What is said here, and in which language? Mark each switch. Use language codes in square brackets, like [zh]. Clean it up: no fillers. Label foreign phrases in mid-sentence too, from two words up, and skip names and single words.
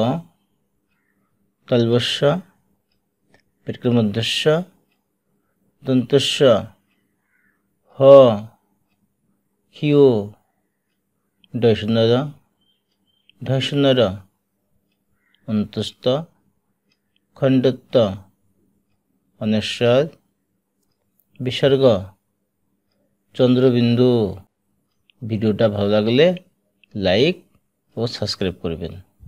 [bn] তালবস্য পেটকর্মধ্যস্য দন্তস্য হ হিও ডয়শূন্যর ঢয়শূন্যর অন্তস্থ খণ্ডত্ব অনস্বর বিসর্গ চন্দ্রবিন্দু। ভিডিওটা ভালো লাগলে লাইক ও সাবস্ক্রাইব করবেন।